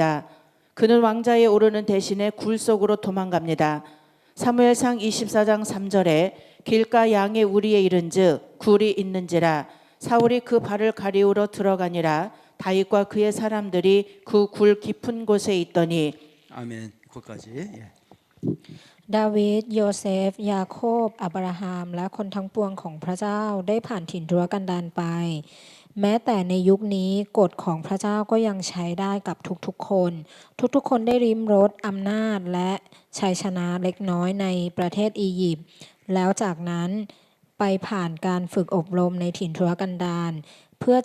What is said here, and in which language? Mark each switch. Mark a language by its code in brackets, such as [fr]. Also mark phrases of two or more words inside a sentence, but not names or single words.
[ko] 그는 왕자에 오르는 대신에 굴 속으로 도망갑니다. 사무엘상 24장 3절에 길가 양의 우리에 이른즉 굴이 있는지라 사울이 그 발을 가리우러 들어가니라 다윗과 그의 사람들이 그 굴 깊은 곳에 있더니 아멘. 거기까지. 예. [th] ดาวิดโยเซฟ ยาโคบ อับราฮัม และคนทั้งปวงของพระเจ้าได้ผ่านถิ่นทุรกันดารไป แม้แต่ในยุคนี้กฎของพระเจ้าก็ยังใช้ได้กับทุกๆคน ทุกๆคนได้ริมรสอำนาจและชัยชนะเล็กน้อยในประเทศอียิปต์แล้วจากนั้นไปผ่านการฝึกอบรมในถิ่นทุรกันดารเพื่อ